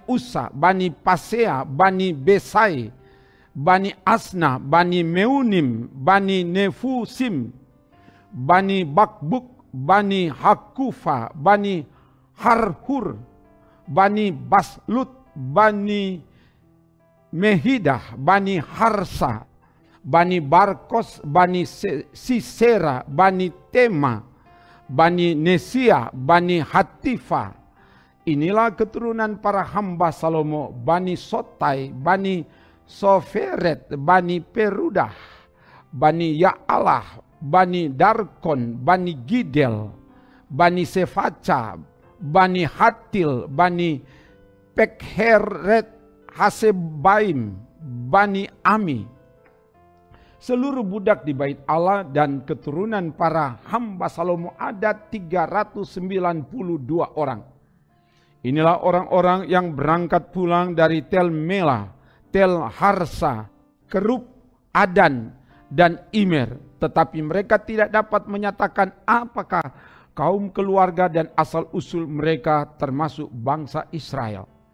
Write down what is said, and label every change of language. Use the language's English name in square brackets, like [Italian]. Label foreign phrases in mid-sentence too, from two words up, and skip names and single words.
[Indonesian] Usa, Bani Pasea, Bani Besai, Bani Asna, Bani Meunim, Bani Nefusim, Bani Bakbuk, Bani Hakufa, Bani Harhur, Bani Baslut, Bani Mehidah, Bani Harsa, Bani Barkos, Bani Sisera, Bani Tema, Bani Nesia, Bani Hatifa. Inilah keturunan para hamba Salomo, Bani Sotai, Bani Soferet, Bani Perudah, Bani Ya'alah, Bani Darkon, Bani Gidel, Bani Sefaca, Bani Hatil, Bani Pekheret, Hasebaim, Bani Ami. Seluruh budak di bait Allah dan keturunan para hamba Salomo ada 392 orang. Inilah orang-orang yang berangkat pulang dari Tel Mela, Tel Harsa, Kerub, Adan, dan Immer, tetapi mereka tidak dapat menyatakan apakah kaum keluarga dan asal-usul mereka termasuk bangsa Israel.